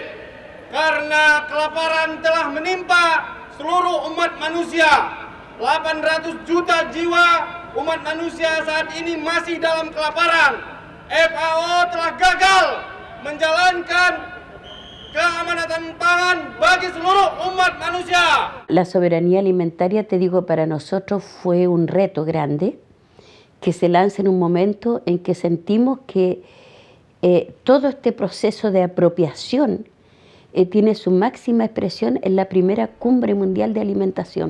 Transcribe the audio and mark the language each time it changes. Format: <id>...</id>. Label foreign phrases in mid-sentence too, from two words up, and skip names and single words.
<id>Karena kelaparan telah menimpa seluruh umat manusia, 800 juta jiwa umat manusia saat ini masih dalam kelaparan. FAO telah gagal menjalankan keamanatan pangan bagi seluruh umat manusia.</id> <es>La soberanía alimentaria, te digo, para nosotros fue un reto grande que se lanza en un momento en que sentimos que todo este proceso de apropiación tiene su máxima expresión en la primera cumbre mundial de alimentación.</es>